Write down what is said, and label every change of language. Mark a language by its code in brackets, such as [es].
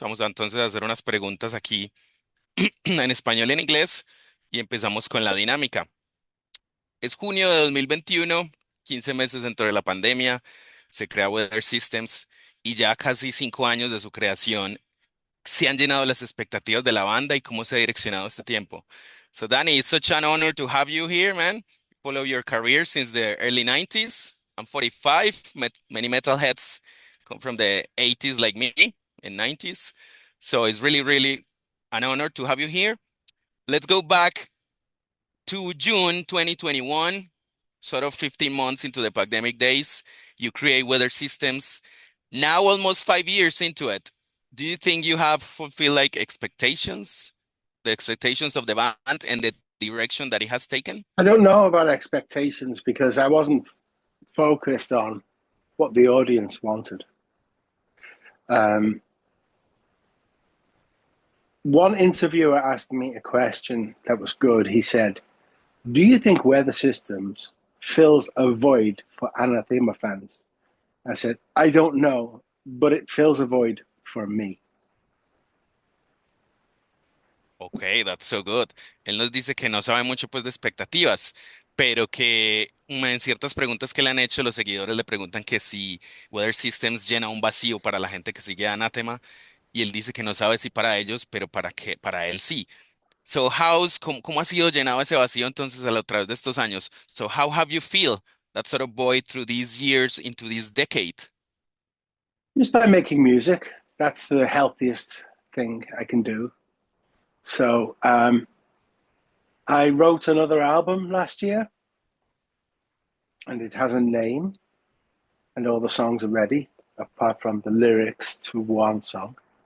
[es] Vamos a entonces a hacer unas preguntas aquí en español y en inglés y empezamos con la dinámica. Es junio de 2021, 15 meses dentro de la pandemia, se crea Weather Systems y ya casi 5 años de su creación se han llenado las expectativas de la banda y cómo se ha direccionado este tiempo. [en] So Danny, it's such an honor to have you here, man. Follow your career since the early 90s. I'm 45. Many metalheads come from the 80s like me and 90s. So it's really, really an honor to have you here. Let's go back to June 2021, sort of 15 months into the pandemic days. You create weather systems. Now, almost 5 years into it, do you think you have fulfilled like expectations, the expectations of the band and the direction that it has taken? I don't know about expectations because I wasn't focused on what the audience wanted. Um, One interviewer asked me a question that was good. He said, "Do you think Weather Systems fills a void for Anathema fans?" I said, "I don't know, but it fills a void for me." Okay, that's so good. [es] Él nos dice que no sabe mucho pues de expectativas, pero que en ciertas preguntas que le han hecho, los seguidores le preguntan que si Weather Systems llena un vacío para la gente que sigue a Anathema, y él dice que no sabe si para ellos, pero para él sí. So cómo ha sido llenado ese vacío entonces a través de estos años? [en] So how have you feel that sort of void through these years into this decade? Just by making music, that's the healthiest thing I can do. So I wrote another album last year, and it has a name, and all the songs are ready, apart from the lyrics to one song.